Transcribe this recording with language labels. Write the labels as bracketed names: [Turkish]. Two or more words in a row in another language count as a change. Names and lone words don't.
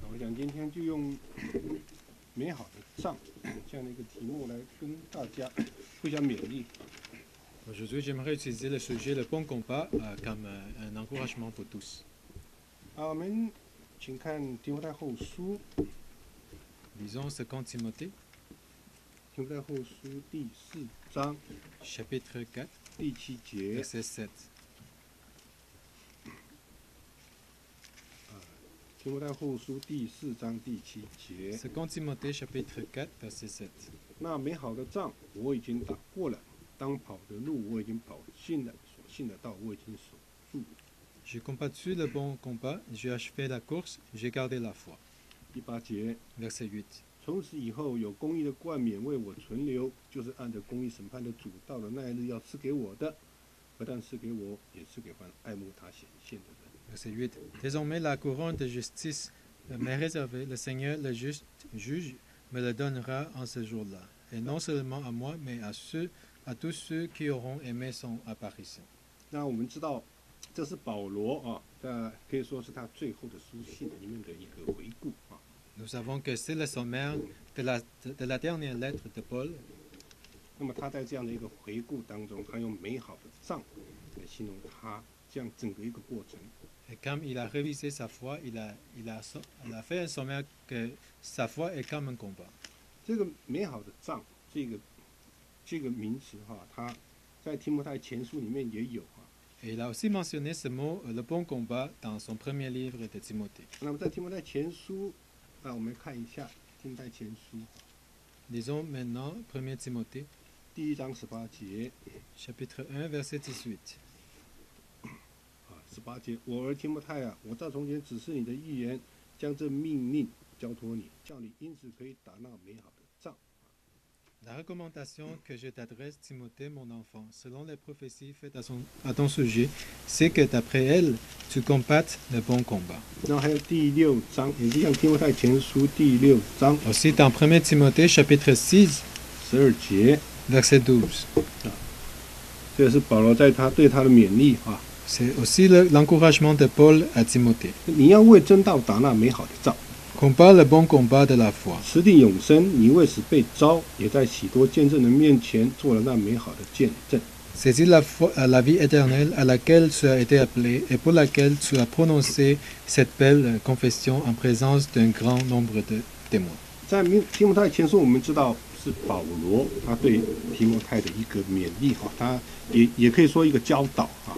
[Chinese] 想今天就用美好的仗这样的一个题目来跟大家互相勉励。 [French] Aujourd'hui, j'aimerais utiliser le sujet le bon combat comme un encouragement pour tous. [Chinese] 我们请看提摩太后书， [French] Lisons 2 Timothée, [Chinese] 提摩太后书第4章 [French] chapitre 4, [Chinese] 第7节。 [French] verset 7. [Chinese] 提摩太后书第4章第7节。 [French] 2 Timothée, chapitre 4, verset 7. [Chinese] 那美好的仗我已经打过了，当跑的路我已经跑尽了，所信的道我已经守住了。 [French] J'ai combattu le bon combat, j'ai achevé la course, j'ai gardé la foi. [Chinese] 第8节。 [French] Verset 8. [Chinese] 从此以后，有公义的冠冕为我存留，就是按着公义审判的主到了那一日要赐给我的，不但赐给我，也赐给凡爱慕他显现的人。 [French] Verset 8. Désormais, la couronne de justice m'est réservée. Le Seigneur, le juste juge, me le donnera en ce jour-là. Et non seulement à moi, mais à tous ceux qui auront aimé son apparition. [Chinese] 那我们知道，这是保罗可以说是他最后的书信里面的一个回顾啊。 [French] Nous savons que c'est le sommaire de la dernière lettre de Paul. [Chinese] 那么他在这样的一个回顾当中，他用美好的仗来形容他这样整个一个过程。 [French] Et comme il a révisé sa foi, il a fait un sommaire que sa foi est comme un combat. [Chinese] 这个美好的仗，这个名词它在提摩太前书里面也有啊。 [French] Et il a aussi mentionné ce mot, le bon combat, dans son premier livre de Timothée. [Chinese] 那么在提摩太前书我们看一下提摩太前书 [French] Lisons maintenant 1 Timothée, [Chinese] 第1章18节 [French] chapitre 1, verset 18. [Chinese] 18 节，我儿提摩太啊，我照从前指示你的预言，将这命令交托你，叫你因此可以打那美好的仗。 [French] La recommandation que je t'adresse, Timothée, mon enfant, selon les prophéties faites à ton sujet, c'est que d'après elles, tu combattes le bon combat. [Chinese] 然后还有第6章，也是像提摩太前书第6章 [French] Aussi dans 1 Timothée, chapitre 6, [Chinese] 12 节， [French] verset 12. [Chinese] 这是保罗对他的勉励啊。 [French] C'est aussi l'encouragement de Paul à Timothée. [Chinese] 你要为真道打那美好的仗， [French] Combat le bon combat de la foi. [Chinese] 持定永生。你为此被招，也在许多见证人面前做了那美好的见证。 [French] Saisis la vie éternelle à laquelle tu as été appelé et pour laquelle tu as prononcé cette belle confession en présence d'un grand nombre de témoins. [Chinese] 在提摩太前书，我们知道是保罗他对提摩太的一个勉励他也可以说一个教导啊。